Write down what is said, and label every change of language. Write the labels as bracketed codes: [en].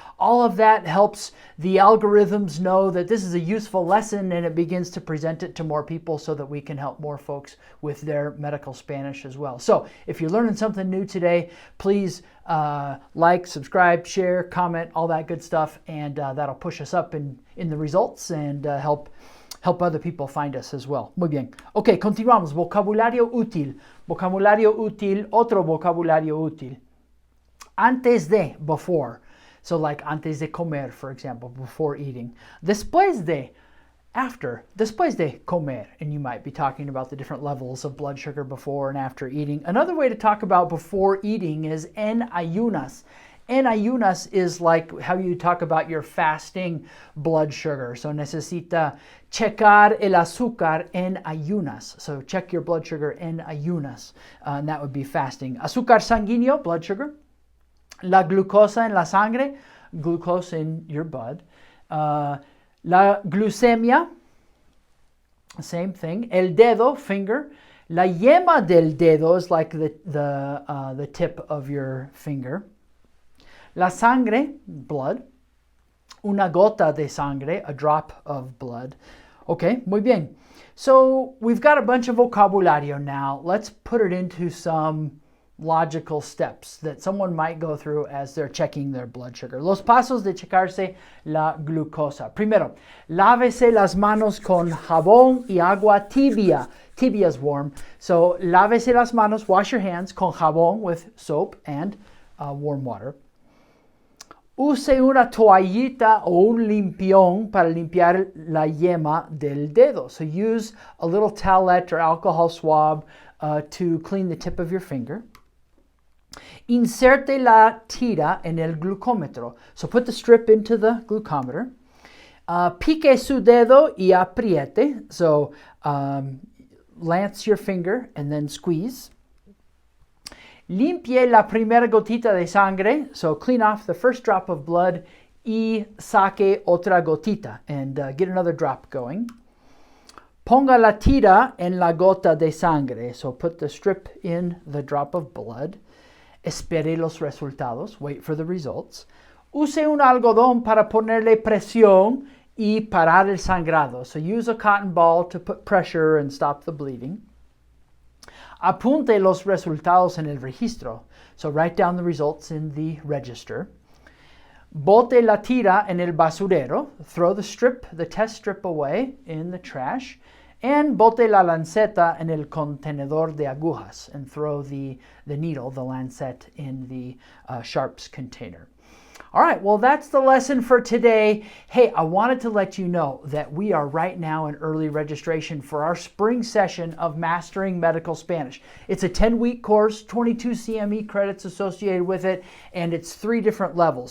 [en] All of that helps the algorithms know that this is a useful lesson, and it begins to present it to more people so that we can help more folks with their medical Spanish as well. So if you're learning something new today, please like, subscribe, share, comment, all that good stuff, and that'll push us up in the results and help other people find us as well. [es] Muy bien. Ok, continuamos. Vocabulario útil. Vocabulario útil, otro vocabulario útil. [en] Antes de, before. So like [es] antes de comer, [en] for example, before eating. [es] Después de, after. Después de comer. [en] And you might be talking about the different levels of blood sugar before and after eating. Another way to talk about before eating is [es] en ayunas. En ayunas [en] is like how you talk about your fasting blood sugar. [es] So necesita checar el azúcar en ayunas. [en] So check your blood sugar [es] en ayunas. [en] And that would be fasting. [es] Azúcar sanguíneo, [en] blood sugar. [es] La glucosa en la sangre, [en] glucose in your blood. [es] La glucemia, same thing. El dedo, finger. La yema del dedo [en] is like the tip of your finger. [es] La sangre, blood. Una gota de sangre, [en] a drop of blood. [es] Okay, muy bien. [en] So we've got a bunch of vocabulario now. Let's put it into some logical steps that someone might go through as they're checking their blood sugar. [es] Los pasos de checarse la glucosa. Primero, lávese las manos con jabón y agua tibia. [en] Tibia is warm. So [es] lávese las manos, [en] wash your hands [es] con jabón [en] with soap and warm water. [es] Use una toallita o un limpión para limpiar la yema del dedo. [en] So use a little towelette or alcohol swab to clean the tip of your finger. [es] Inserte la tira en el glucómetro. [en] So put the strip into the glucometer. [es] Pique su dedo y apriete. [en] So lance your finger and then squeeze. [es] Limpie la primera gotita de sangre. [en] So clean off the first drop of blood. [es] Y saque otra gotita. [en] And get another drop going. [es] Ponga la tira en la gota de sangre. [en] So put the strip in the drop of blood. Espere los resultados. Wait for the results. [es] Use un algodón para ponerle presión y parar el sangrado. [en] So use a cotton ball to put pressure and stop the bleeding. [es] Apunte los resultados en el registro. [en] So write down the results in the register. [es] Bote la tira en el basurero. [en] Throw the test strip away in the trash. [es] And bote la lanceta en el contenedor de agujas. [en] And throw the needle, the lancet, in the sharps container. All right, well, that's the lesson for today. Hey, I wanted to let you know that we are right now in early registration for our spring session of Mastering Medical Spanish. It's a 10-week course, 22 CME credits associated with it, and it's 3 different levels.